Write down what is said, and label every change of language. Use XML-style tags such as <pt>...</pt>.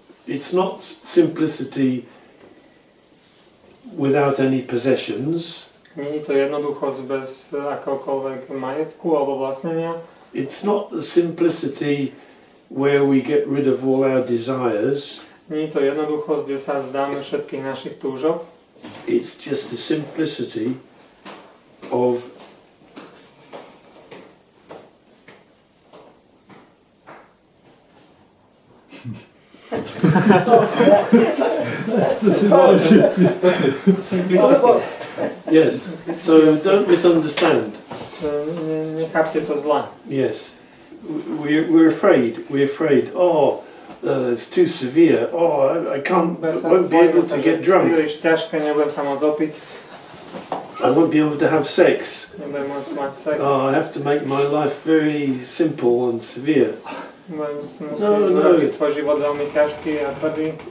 <en>It's not simplicity without any possessions.</en> <sk>Nie je to jednoduchosť bez akéhokoľvek majetku alebo vlastnenia.</sk> <en>It's not the simplicity where we get rid of all our desires.</en> <sk>Nie je to jednoduchosť, kde sa vzdáme všetkých našich túžob.</sk> <en>It's just the simplicity of yes. So don't misunderstand.</en> <sk>Nechápte to zle.</sk> <en>Yes. We're afraid. Oh, it's too severe. Oh, I won't be able to get drunk.</en> <sk>Príliš ťažké, nebudem sa môcť opiť.</sk> <en>I won't be able to have sex.</en> <sk>Nebudem môcť mať sex.</sk> <en>Oh, I have to make my life very simple and severe.</en> <sk>Musím urobiť svoj život veľmi ťažký a tvrdý.</sk>